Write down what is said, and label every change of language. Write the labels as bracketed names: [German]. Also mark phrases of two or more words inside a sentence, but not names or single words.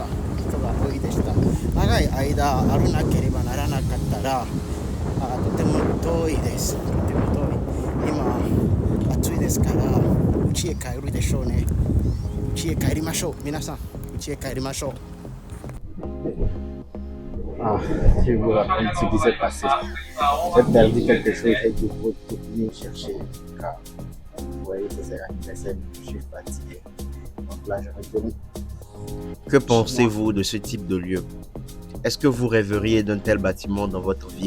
[Japanese] 長い間歩らなければならなかったらとても遠いです。とても遠い。今暑いですから家へ帰るでしょうね。家へ帰りましょう。皆さん、家へ帰りましょう。 [French] Ah, je vous raconte ce qui s'est passé. J'ai perdu quelque chose et il faut tout venir chercher. Car vous voyez que c'est l'anniversaire, je suis fatigué. Donc là, je retourne. Que pensez-vous de ce type de lieu? Est-ce que vous rêveriez d'un tel bâtiment dans votre ville?